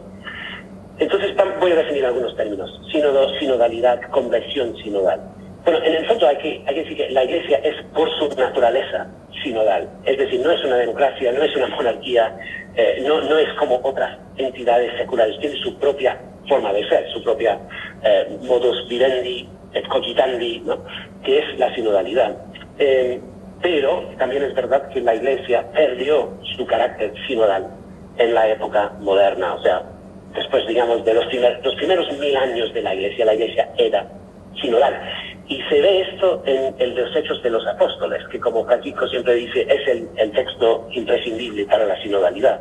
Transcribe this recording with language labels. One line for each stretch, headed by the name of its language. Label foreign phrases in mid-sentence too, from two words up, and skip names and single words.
Spanish: Entonces voy a definir algunos términos: sínodo, sinodalidad, conversión sinodal. Bueno, en el fondo hay que decir que la Iglesia es por su naturaleza sinodal, es decir, no es una democracia, no es una monarquía, no es como otras entidades seculares, tiene su propia forma de ser, su propia
Latin: modus vivendi et cogitandi,
Spanish: ¿no?, que es la sinodalidad. Pero también es verdad que la Iglesia perdió su carácter sinodal en la época moderna. O sea, después, digamos, de los primeros 1000 años de la Iglesia era sinodal. Y se ve esto en los Hechos de los Apóstoles, que, como Francisco siempre dice, es el texto imprescindible para la sinodalidad.